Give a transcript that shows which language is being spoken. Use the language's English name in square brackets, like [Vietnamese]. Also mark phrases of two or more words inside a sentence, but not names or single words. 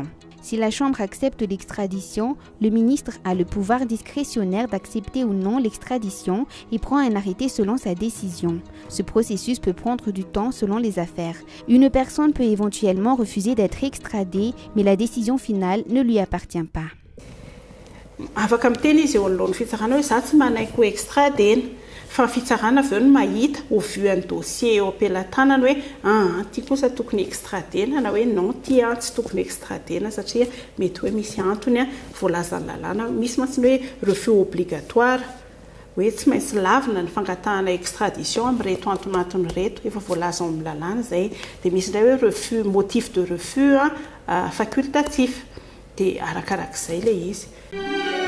[French] Si la Chambre accepte l'extradition, le ministre a le pouvoir discrétionnaire d'accepter ou non l'extradition et prend un arrêté selon sa décision. Ce processus peut prendre du temps selon les affaires. Une personne peut éventuellement refuser d'être extradée, mais la décision finale ne lui appartient pas. [Malagasy] Afaka miteny izy eo anoloan'ny fitsarana hoe za tsy manaiky ho extradena fa fitsarana avy eo no mahita ho vuan'ny dossier eo ampelantanany hoe ty kosa tokony extradena na hoe non ty tsy tokony extradena satria mety hoe misy antony voalazany lalàna misy mantsiny hoe [French] refus obligatoire [Malagasy] hoe tsy maintsy lavina ny fangatahana extradition amin'reto antonatony reto efa voalaza ao amin'ny lalàna zay dia misy indray hoe refus [French] motif de refus facultatif [Malagasy] dia arakarak'izay ilay izy.